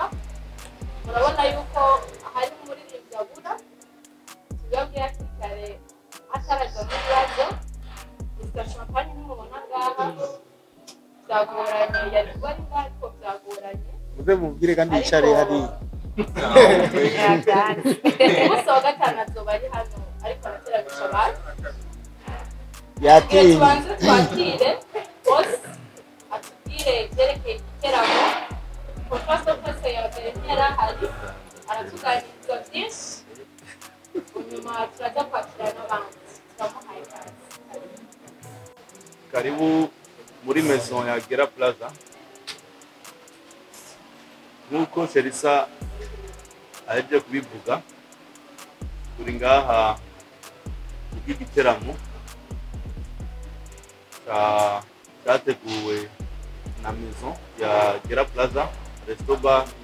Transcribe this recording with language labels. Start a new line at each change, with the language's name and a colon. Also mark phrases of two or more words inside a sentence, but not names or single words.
Rundi: Murabona yuko hari umuririmbyi abura, tubabwiye hakiri kare ataraja mu bibazo, gusa champagne nimubona ngaha byagoranye, yari kuba ari ngaha ariko byagoranye. muze mubwire kandi yicare hariya. Umunsi wa gatanu azoba ari hano ariko arateramisha abantu. Yatinye. Tubanze twakire boss atubwire ibyerekeye igiteramo.
English: First of all,
Rundi: yabagere ntiyarahari aratuganiriza byinshi, nyuma turaza kwakira n'abandi turamuhaye ikaze. Karibu muri maison ya Gera Plaza. Nk'uko Sherisa aheje kubivuga, turi ngaha igiteramo cyateguwe na maison ya Gera Plaza Resto Bar.